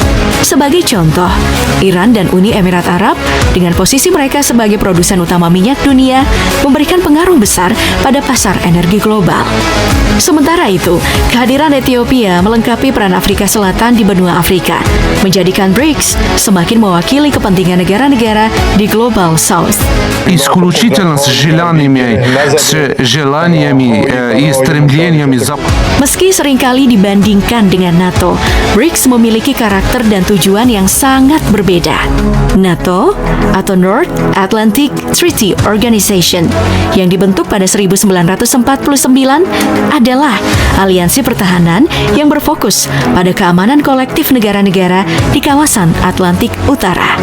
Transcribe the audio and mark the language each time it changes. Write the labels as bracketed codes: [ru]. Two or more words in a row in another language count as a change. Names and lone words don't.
[id] Sebagai contoh, Iran dan Uni Emirat Arab dengan posisi mereka sebagai produsen utama minyak dunia memberikan pengaruh besar pada pasar energi global. Sementara itu, kehadiran Ethiopia melengkapi peran Afrika Selatan di benua Afrika, menjadikan BRICS semakin mewakili kepentingan negara-negara di [en] Global South. [ru] Исключительно с желаниями и стремлениями Запада. [id] Meski seringkali dibandingkan dengan NATO, BRICS memiliki karakter dan tujuan yang sangat berbeda. NATO atau North Atlantic Treaty Organization yang dibentuk pada 1949 adalah aliansi pertahanan yang berfokus pada keamanan kolektif negara-negara di kawasan Atlantik Utara.